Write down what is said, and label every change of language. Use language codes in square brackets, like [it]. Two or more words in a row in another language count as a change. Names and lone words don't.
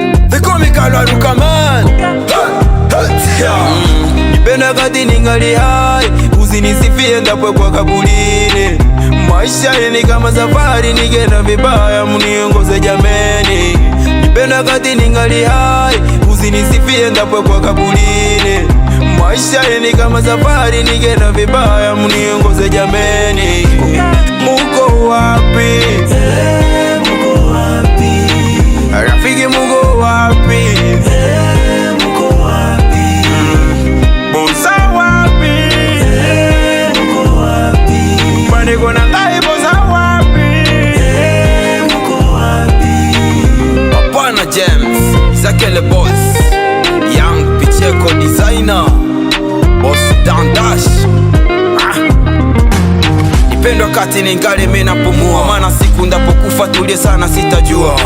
[en] They call me Kalwaruka, man. Mm. [sw] Nipenda kati ningali hai, usinisifie ndapwe kwa kaburini. Maisha ni kama safari, nikenda vibaya, muniongoze jameni. Nipenda kati ningali hai, usinisifie ndapwe kwa kaburini. Maisha ni kama safari, nikenda vibaya, muniongoze jameni. Muko wapi? Eh, muko wapi? Rafiki, muko wapi? Eh, muko wapi? Boza wapi? Eh, muko wapi? [ln] Bandeko na ngai, boza wapi? [sw] Eh, muko wapi? Hapana James, Zakele Boss, Young Picheko Designer. Boss Dandash. Ah. Nipende wakati ningali mimi napumua, maana siku ndapokufa tulie sana sitajua.